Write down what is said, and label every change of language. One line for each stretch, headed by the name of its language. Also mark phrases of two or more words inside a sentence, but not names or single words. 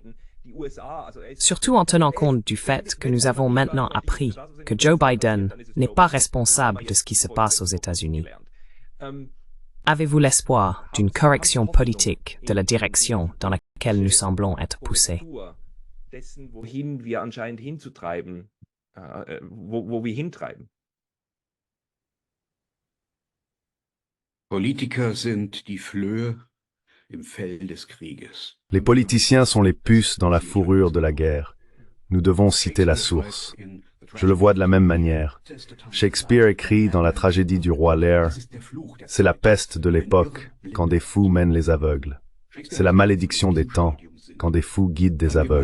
French: Surtout en tenant compte du fait que nous avons maintenant appris que Joe Biden n'est pas responsable de ce qui se passe aux États-Unis. Avez-vous l'espoir d'une correction politique de la direction dans laquelle nous semblons être poussés?
German: Wohin wir anscheinend hinzutreiben, wo wir hintreiben. Politiker sind die Flöhe im Fell des Krieges.
French: Les politiciens sont les puces dans la fourrure de la guerre. Nous devons citer la source. Je le vois de la même manière. Shakespeare écrit dans la tragédie du roi Lear, « C'est la peste de l'époque, quand des fous mènent les aveugles. C'est la malédiction des temps, quand des fous guident des aveugles.